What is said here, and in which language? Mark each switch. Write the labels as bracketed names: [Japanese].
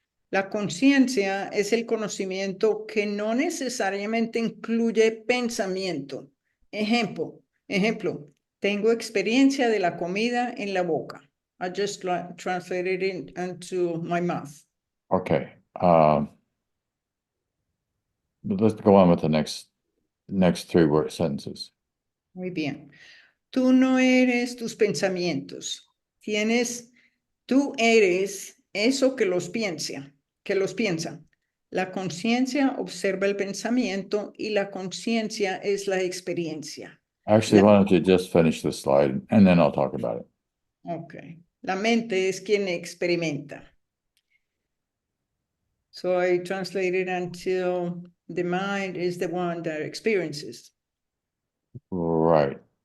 [Spanish] La conciencia es el conocimiento que no necesariamente incluye pensamiento. Ejemplo, tengo experiencia de la comida en la boca. [English] I just translated it into my mouth. Okay, let's go on with the next three sentences. [Spanish] Muy bien. Tú no eres tus pensamientos. Tú eres eso que los piensa. La conciencia observa el pensamiento y la conciencia es la experiencia. [English] Actually, why don't you just finish this slide and then I'll talk about it. [Spanish] Okay. La mente es quien experimenta. [English] So I translated until the mind is the one that experiences. Right.